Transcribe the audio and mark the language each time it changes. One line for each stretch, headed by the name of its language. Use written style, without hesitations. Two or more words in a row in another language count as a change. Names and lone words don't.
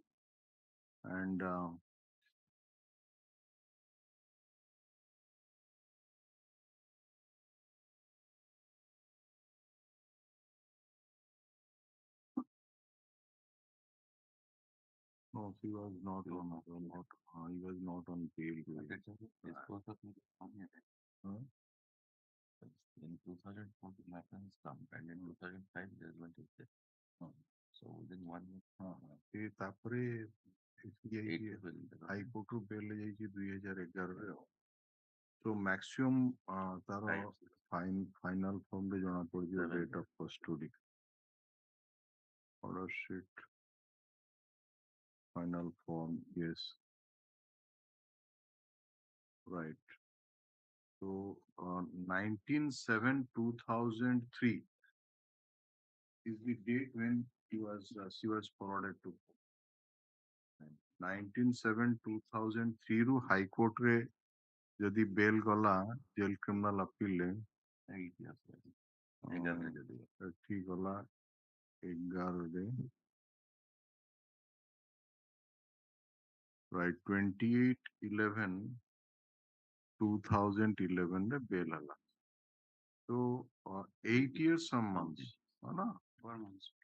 English: And no, she was not on. He was not on bail. In 2004, the matter has come, and in 2005, judgment is there. So within 1 year.
Odia: ତାପରେ ହାଇକୋର୍ଟ ରୁ ବେଲ୍ ଯାଇଛି 2011 ରେ.
English: So maximum ତାର final form
Odia: ରେ ଜଣା ପଡିଯିବ
English: date of custody. Order sheet. Final form, yes. Right. So 19/7/2003 is the date when she was forwarded to.
Odia: 19/7/2003 ରୁ High Court ରେ ଯଦି ବେଲ୍ ଗଲା
English: jail criminal appeal
Odia: ରେ ଏଠି ଗଲା 11 ରେ. Right, 28/11/2011 ରେ ବେଲ୍ ହେଲା.
English: So 8 years some months. 4 months.